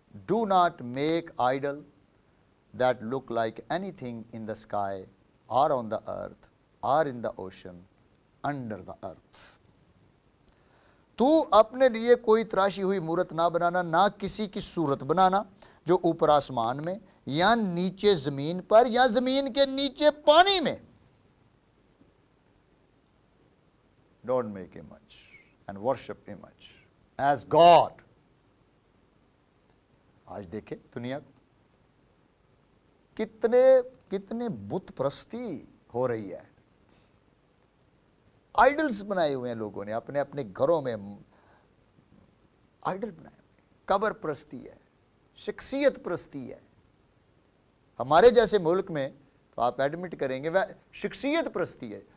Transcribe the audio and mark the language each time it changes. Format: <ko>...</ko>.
<en>Do not make idol that look like anything in the sky or on the earth or in the ocean under the earth.</en> <ur>تو اپنے لیے کوئی تراشی ہوئی مورت نہ بنانا, نہ کسی کی صورت بنانا جو اوپر آسمان میں یا نیچے زمین پر یا زمین کے نیچے پانی میں.</ur> <en>Don't make image and worship image as God.</en> <ur>آج دیکھیں دنیا کتنے بت پرستی ہو رہی ہے. آئیڈلز بنائے ہوئے ہیں لوگوں نے اپنے اپنے گھروں میں, آئیڈل بنائے ہوئے. قبر پرستی ہے, شخصیت پرستی ہے. ہمارے جیسے ملک میں تو آپ ایڈمٹ کریں گے شخصیت پرستی ہے.</ur>